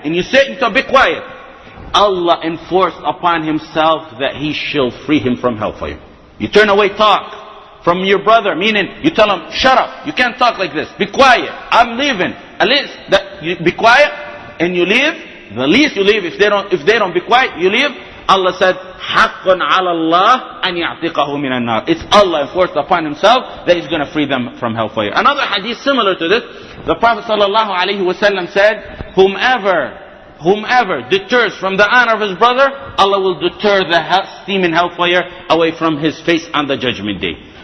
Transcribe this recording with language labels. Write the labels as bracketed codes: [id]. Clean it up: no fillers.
[en] And you say, be quiet. Allah enforced upon himself that he shall free him from hellfire. You turn away talk from your brother, meaning you tell him, shut up, you can't talk like this, be quiet, I'm leaving. At least that you be quiet and you leave. The least you leave, if they don't be quiet, you leave. Allah said, [ar] حَقٌّ عَلَى اللَّهِ أَنْ يَعْتِقَهُ مِنَ النَّارِ. [en] It's Allah enforced upon himself that he's going to free them from hellfire. Another hadith similar to this, the Prophet ﷺ said, whomever deters from the honor of his brother, Allah will deter the steaming hellfire away from his face on the judgment day.